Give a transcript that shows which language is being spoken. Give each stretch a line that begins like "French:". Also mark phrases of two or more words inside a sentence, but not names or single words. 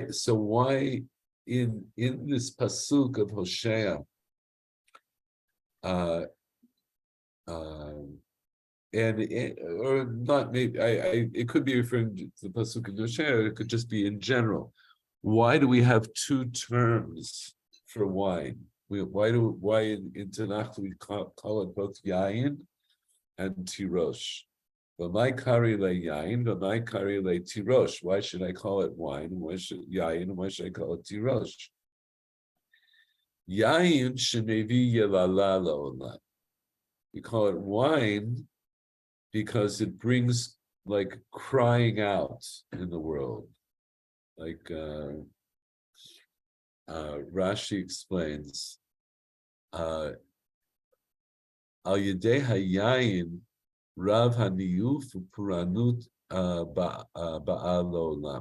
English: So why in this pasuk of Hosea, or not maybe it could be referring to the pasuk of Hosea, or it could just be in general. Why do we have two terms for wine? Why in Tanakh do we call it both yayin and tirosh?
Aramaic: ומאי קרי ליה יין, ומאי קרי ליה תירוש.
English: Why should I call it wine? Why should yayin? And why should I call it tirosh?
Hebrew: יין שמביא יללה לעולם.
English: We call it wine because it brings like crying out in the world, like.
Hebrew: Rashi explains, על ידי היין רב הניאוף פורענות בעל עולם.